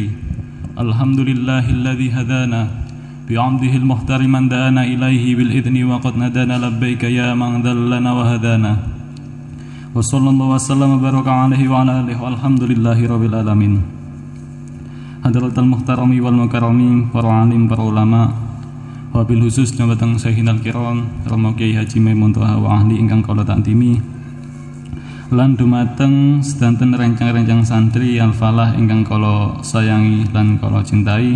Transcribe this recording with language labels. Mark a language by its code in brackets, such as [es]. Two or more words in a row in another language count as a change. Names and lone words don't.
[ar] الحمد لله الذي هدانا بعمده المختار من دعانا إليه بالإذن وقد ندانا لبيك يا من ذلنا وهدانا. وصلى الله وسلم وبارك عليه وعلى آله والحمد لله رب العالمين. حضرة المحترمي والمكرمي, [jv] para alim, para ulama, [ar] وبالخصوص [jv] jabatan [ar] شيخنا الكرام [jv] Romo Kiai Haji Maimun Toha [ar] وأهل [jv] ingkang kula taktimi. Lan dumateng sedanten rencang-rencang santri Al-Falah ingkang kula sayangi lan kula cintai.